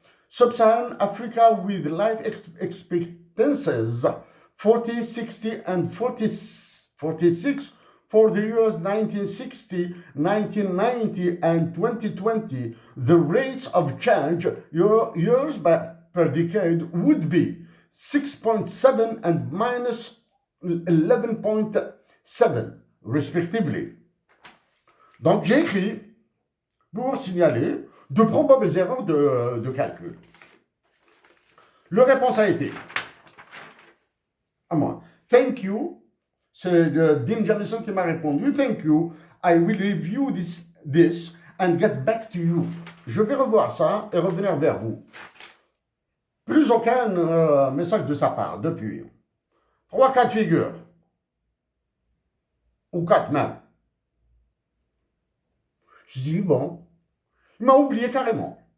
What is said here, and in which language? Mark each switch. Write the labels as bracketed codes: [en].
[en] Sub-Saharan Africa with life expectancies 40, 60, and 46 for the years 1960, 1990, and 2020. The rates of change years per decade would be 6.7 and minus 11.7 respectively. [fr] Donc j'ai écrit pour signaler de probables erreurs de calcul. Le réponse a été à moi. [en] Thank you. [fr] C'est Dean Jamieson qui m'a répondu. [en] Thank you. I will review this and get back to you. [fr] Je vais revoir ça et revenir vers vous. Plus aucun message de sa part depuis. 3 cas de figure. Ou 4 même. Je dis bon. Il m'a oublié carrément.